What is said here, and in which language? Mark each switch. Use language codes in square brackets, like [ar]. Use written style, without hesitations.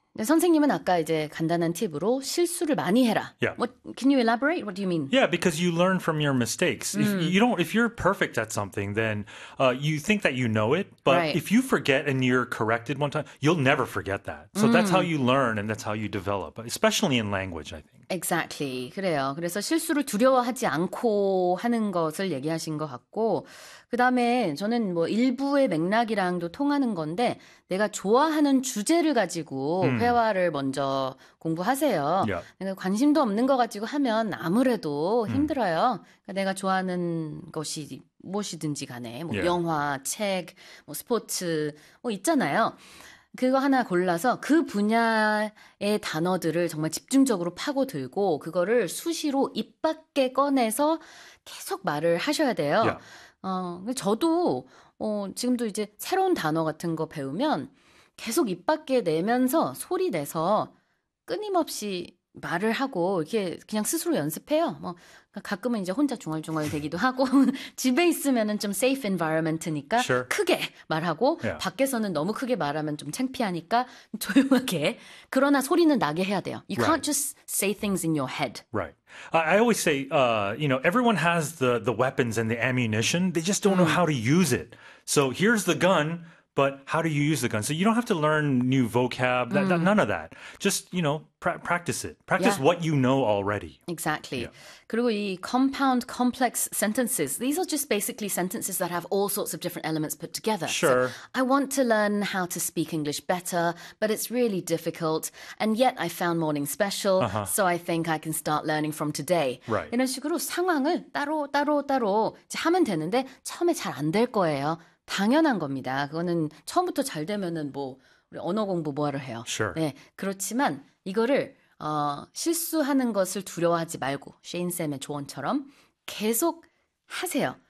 [ko] 선생님은 아까 이제 간단한 팁으로 실수를 많이 해라. [en] What, can you elaborate? What do you mean? Yeah, because you learn from your mistakes. If you're perfect at something, then you think that you know it, but if you forget and you're corrected one time, you'll never forget that. So that's how you learn and that's how you develop, especially in language, I think. Exactly. [ko] 그래요. 그래서 실수를 두려워하지 않고 하는 것을 얘기하신 것 같고, 그 다음에 저는 뭐 일부의 맥락이랑도 통하는 건데, 내가 좋아하는 주제를 가지고 회화를 먼저 공부하세요. 내가 관심도 없는 거 가지고 하면 아무래도 힘들어요. 내가 좋아하는 것이 무엇이든지 간에, 뭐 영화, 책, 뭐 스포츠, 뭐 있잖아요. 그거 하나 골라서 그 분야의 단어들을 정말 집중적으로 파고들고 그거를 수시로 입 밖에 꺼내서 계속 말을 하셔야 돼요. 저도 지금도 이제 새로운 단어 같은 거 배우면 계속 입 밖에 내면서 소리 내서 끊임없이 말을 하고 이렇게 그냥 스스로 연습해요. 뭐 가끔은 이제 혼자 중얼중얼 되기도 하고 집에 있으면은 좀 safe environment니까 크게 말하고 밖에서는 너무 크게 말하면 좀 창피하니까 조용하게 그러나 소리는 나게 해야 돼요. [en] You can't just say things in your head. I always say, everyone has the weapons and the ammunition. They just don't know how to use it. So here's the gun, but how do you use the gun? So you don't have to learn new vocab, none of that. Just, practice it. Practice what you know already. Exactly. [ko] 그리고 이 [en] compound complex sentences, these are just basically sentences that have all sorts of different elements put together. So I want to learn how to speak English better, but it's really difficult. And yet I found Morning Special, so I think I can start learning from today. [ko] 이런 식으로 상황을 따로 이제 하면 되는데 처음에 잘안될 거예요. 당연한 겁니다. 그거는 처음부터 잘 되면은 뭐 우리 언어 공부 뭐하러 해요. 네, 그렇지만 이거를 실수하는 것을 두려워하지 말고 셰인쌤의 조언처럼 계속 하세요.